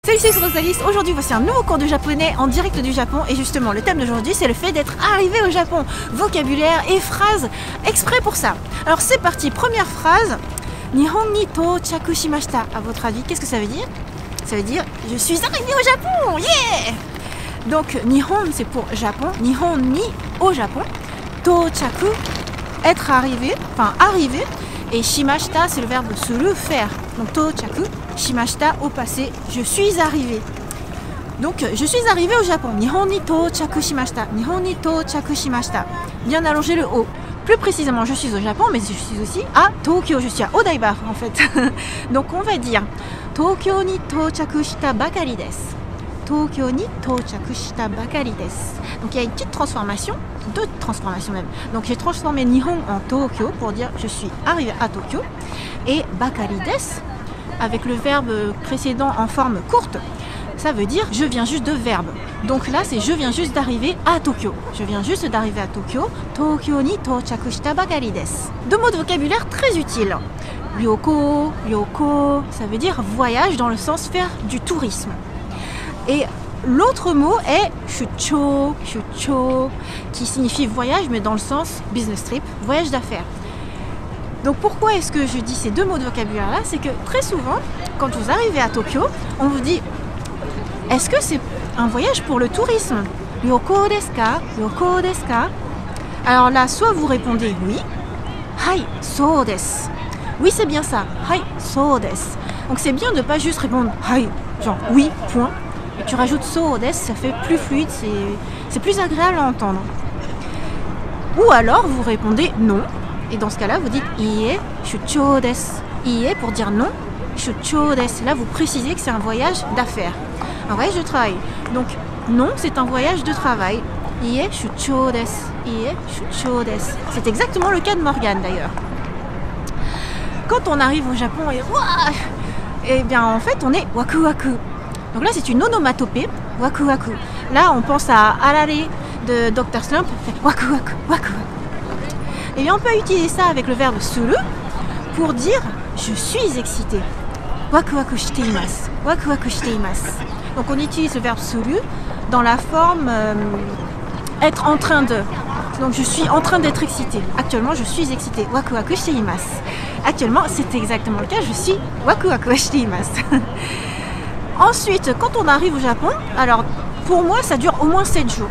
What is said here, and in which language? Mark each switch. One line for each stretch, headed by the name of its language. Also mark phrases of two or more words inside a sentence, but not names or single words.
French: Salut, c'est Rosalis. Aujourd'hui, voici un nouveau cours de japonais en direct du Japon. Et justement, le thème d'aujourd'hui, c'est le fait d'être arrivé au Japon. Vocabulaire et phrases exprès pour ça. Alors, c'est parti. Première phrase.
Japanese: 日本に到着しました.
French: À votre avis, qu'est-ce que ça veut dire? Ça veut dire je suis arrivé au Japon. Yeah! Donc, Nihon, c'est pour Japon.
Japanese: 日本に
French: au Japon. Touchaku, être arrivé, enfin arrivé. Et shimashita, c'est le verbe se le faire. Donc, touchaku. Shimashita au passé, je suis arrivé. Donc je suis arrivé au Japon.
Japanese: 日本に到着しました。日本に到着しました.
French: Bien allonger le O. Plus précisément, je suis au Japon, mais je suis aussi à Tokyo. Je suis à Odaiba en fait. Donc on va dire
Japanese: 東京に到着したばかりです. 東京に到着したばかりです.
French: Donc il y a une petite transformation, deux transformations même. Donc j'ai transformé Nihon en Tokyo pour dire je suis arrivé à Tokyo. Et
Japanese: ばかりです,
French: avec le verbe précédent en forme courte, ça veut dire je viens juste de verbe. Donc là c'est je viens juste d'arriver à Tokyo. Je viens juste d'arriver à Tokyo.
Japanese: 東京に到着したばかりです.
French: Deux mots de vocabulaire très utiles.
Japanese: 旅行、旅行,
French: ça veut dire voyage dans le sens faire du tourisme. Et l'autre mot est
Japanese: 出張、出張,
French: qui signifie voyage mais dans le sens
English: business trip,
French: voyage d'affaires. Donc pourquoi est-ce que je dis ces deux mots de vocabulaire là? C'est que très souvent, quand vous arrivez à Tokyo, on vous dit est-ce que c'est un voyage pour le tourisme?
Japanese: 旅行ですか? 旅行ですか?
French: Alors là, soit vous répondez oui,
Japanese: はい、そうです.
French: Oui, c'est bien ça,
Japanese: はい、そうです.
French: Donc c'est bien de ne pas juste répondre hai, genre oui, point. Et tu rajoutes
Japanese: そうです,
French: ça fait plus fluide, c'est plus agréable à entendre. Ou alors vous répondez non. Et dans ce cas-là, vous dites
Japanese: いいえ出張です.
French: Iie pour dire non,
Japanese: 出張です.
French: Là, vous précisez que c'est un voyage d'affaires, un voyage de travail. Donc non, c'est un voyage de travail.
Japanese: いいえ出張です。いいえ出張です.
French: C'est exactement le cas de Morgane d'ailleurs. Quand on arrive au Japon et bien en fait, on est
Japanese: わくわく.
French: Donc là, c'est une onomatopée,
Japanese: わくわく.
French: Là, on pense à arare de Dr Slump,
Japanese: わくわく、わくわく.
French: Et bien on peut utiliser ça avec le verbe suru pour dire je suis excité.
Japanese: わくわくしています。わくわくしています.
French: Donc on utilise le verbe suru dans la forme être en train de. Donc je suis en train d'être excité. Actuellement je suis excité.
Japanese: わくわくしています.
French: Actuellement c'est exactement le cas. Je suis
Japanese: わくわくしています.
French: Ensuite quand on arrive au Japon, alors pour moi ça dure au moins 7 jours.